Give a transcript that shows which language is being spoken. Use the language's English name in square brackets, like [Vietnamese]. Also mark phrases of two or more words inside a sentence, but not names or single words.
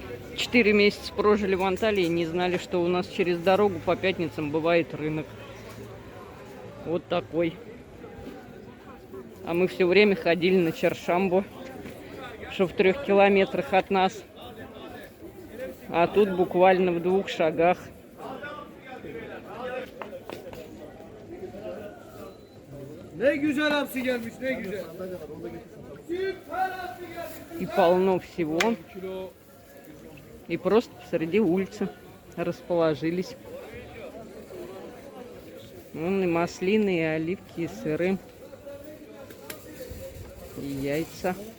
[Russian] 4 месяца прожили в Анталии и не знали, что у нас через дорогу по пятницам бывает рынок. Вот такой. А мы все время ходили на Чаршамбу, что в 3 километрах от нас. А тут буквально в 2 шагах. [Turkish] Ne güzel hapsi gelmiş, ne güzel. [Russian] И полно всего. И просто посреди улицы расположились. Вон и маслины, и оливки, и сыры, и яйца.